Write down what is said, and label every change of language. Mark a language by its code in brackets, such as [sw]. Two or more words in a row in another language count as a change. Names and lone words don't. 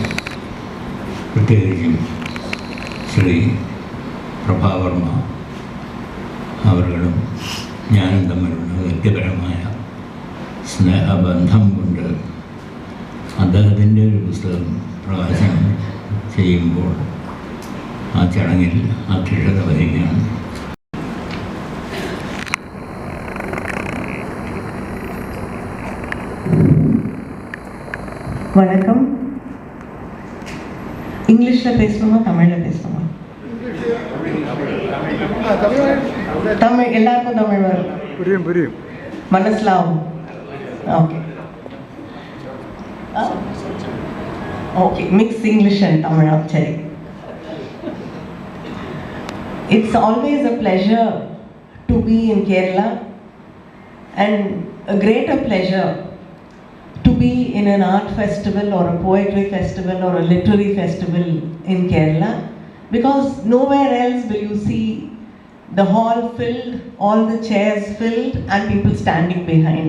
[ml] പ്രത്യേകിച്ചും ശ്രീ പ്രഭാവർമ്മ അവர்களுം ഞാനും തമ്മിലുള്ള വ്യക്തിപരമായ സ്നേഹബന്ധം കൊണ്ട് അദ്ദേഹത്തിൻ്റെ ഒരു പുസ്തകം പ്രകാശനം ചെയ്യുമ്പോൾ ആ ചടങ്ങിൽ അധ്യക്ഷത വഹിക്കുകയാണ്. [ta] வணக்கம். இங்கிலீஷில் பேசணுமா தமிழில் பேசணுமா? தமிழ் எல்லாருக்கும் தமிழ் வரும். புரியும் புரியும். [ml] മനസ്സിലാവും. [en] okay okay mix English and Tamil. [ml] ശരി. [en] It's always a pleasure to be in Kerala and a greater pleasure to be in an art festival or a poetry festival or a literary festival in Kerala, because nowhere else will you see the hall filled, all the chairs filled and people standing behind.